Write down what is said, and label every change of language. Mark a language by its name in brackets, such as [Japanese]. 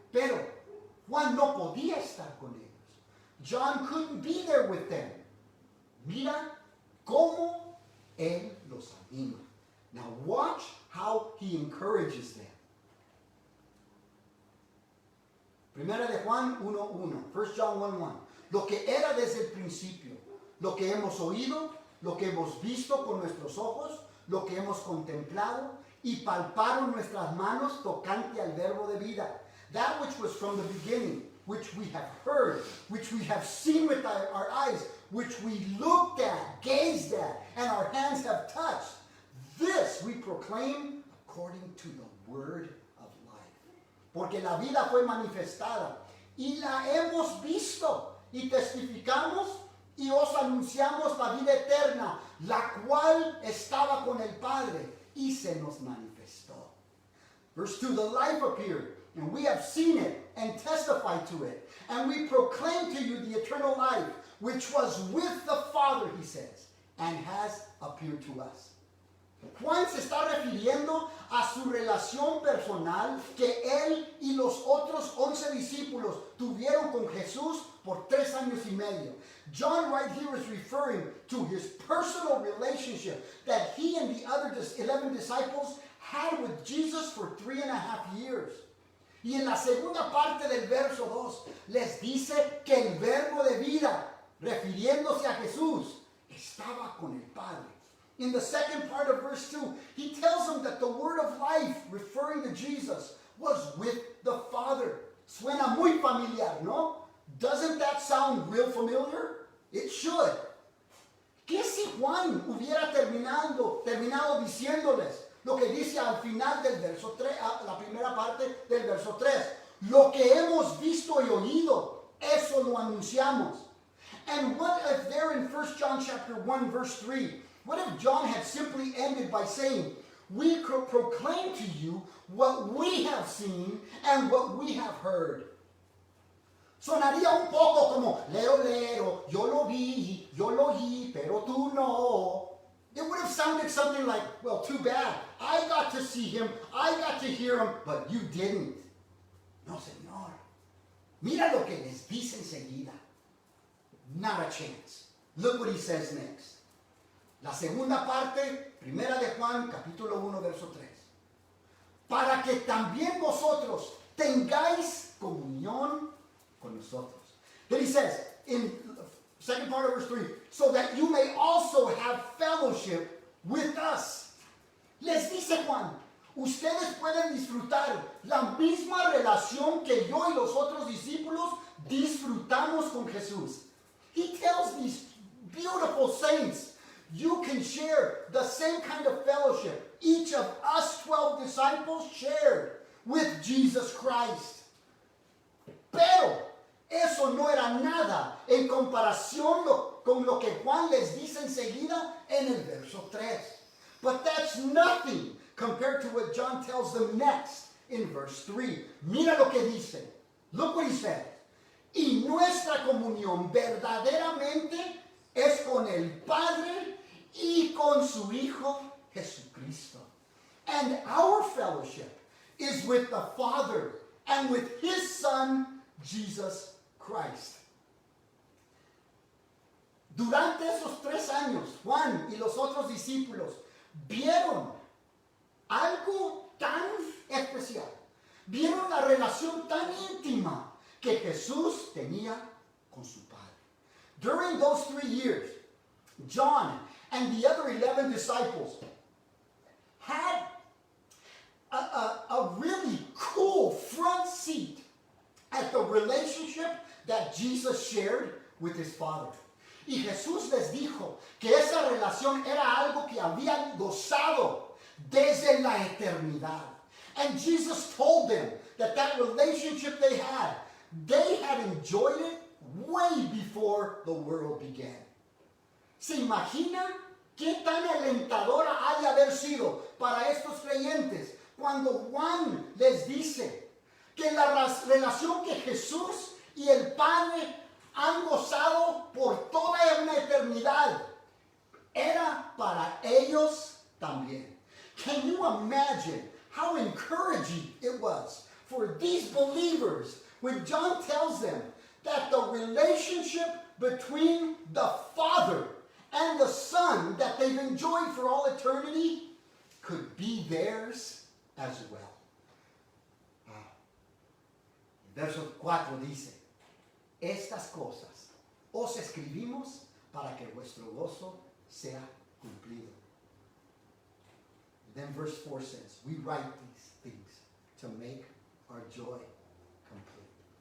[Spanish] Pero Juan no podía estar con ellos. [English] John couldn't be there with them. [Spanish] Mira cómo él los anima. [English] Now watch how he encourages them. [Spanish] Primera de Juan 1:1. [English] 1 John 1:1. [Spanish] Lo que era desde el principio, lo que hemos oído, lo que hemos visto con nuestros ojos, lo que hemos contemplado y palparon nuestras manos tocante al verbo de vida. [English] That which was from the beginning, which we have heard, which we have seen with our eyes, which we looked at, gazed at, and our hands have touched. This we proclaim according to the word of life. [Spanish] Porque la vida fue manifestada y la hemos visto y testificamos y os anunciamos la vida eterna, la cual estaba con el Padre y se nos manifestó. [English] Verse 2, the life appeared, and we have seen it and testified to it. And we proclaim to you the eternal life, which was with the Father, he says, and has appeared to us. [Spanish] Juan se está refiriendo a su relación personal que él y los otros 11 discípulos tuvieron con Jesús por 3 años y medio. [English] John right here is referring to his personal relationship that he and the other 11 disciples had with Jesus for 3.5 years. [Spanish] Y en la segunda parte del verso 2 les dice que el verbo de vida, refiriéndose a Jesús, estaba con el Padre. [English] In the second part of verse 2, he tells them that the word of life, referring to Jesus, was with the Father. [Spanish] Suena muy familiar, ¿no? [English] Doesn't that sound real familiar? It should. [Spanish] ¿Qué si Juan hubiera terminado diciéndoles lo que dice al final del verso 3, la primera parte del verso 3? Lo que hemos visto y oído, eso lo anunciamos. [English] And what if there in 1 John chapter 1 verse 3, what if John had simply ended by saying, we proclaim to you what we have seen and what we have heard? [Spanish] Sonaría un poco como, lero, yo lo vi, yo lo oí, pero tú no. [English] It would have sounded something like, well, too bad. I got to see him, I got to hear him, but you didn't. [Spanish] No, Señor. Mira lo que les dice enseguida. [English] Not a chance. Look what he says next. [Spanish] La segunda parte, primera de Juan, capítulo 1, verso 3. Para que también vosotros tengáis comunión con nosotros. [English] Then he says, in second part of verse 3, so that you may also have fellowship with us. [Spanish] Les dice Juan, ustedes pueden disfrutar la misma relación que yo y los otros discípulos disfrutamos con Jesús. [English] He tells these beautiful saints, you can share the same kind of fellowship each of us 12 disciples shared with Jesus Christ. [Spanish] Pero eso no era nada en comparación con lo que Juan les dice enseguida en el verso 3. [English] But that's nothing compared to what John tells them next in verse 3. [Spanish] Mira lo que dice. [English] Look what he said. [Spanish] Y nuestra comunión verdaderamente es con el Padre y con su Hijo Jesucristo. [English] And our fellowship is with the Father and with his Son, Jesus Christ. [Spanish] Durante esos 3 años, Juan y los otros discípulos vieron algo tan especial. Vieron la relación tan íntima que Jesús tenía con su Padre. [English] During those 3 years, John and the other 11 disciples had a really cool front seat at the relationship that Jesus shared with his Father. [Spanish] Y Jesús les dijo que esa relación era algo que habían gozado desde la eternidad. [English] And Jesus told them that that relationship they had enjoyed it way before the world began. [Spanish] ¿Se imagina qué tan alentadora ha de haber sido para estos creyentes cuando Juan les dice que la relación que Jesús y el Padre han gozado por toda una eternidad era para ellos también? [English] Can you imagine how encouraging it was for these believers when John tells them that the relationship between the Father and the Son that they've enjoyed for all eternity could be theirs as well? [Spanish] Verso 4 dice, estas cosas os escribimos para que vuestro gozo sea cumplido. [English] Then verse 4 says, we write these things to make our joy complete.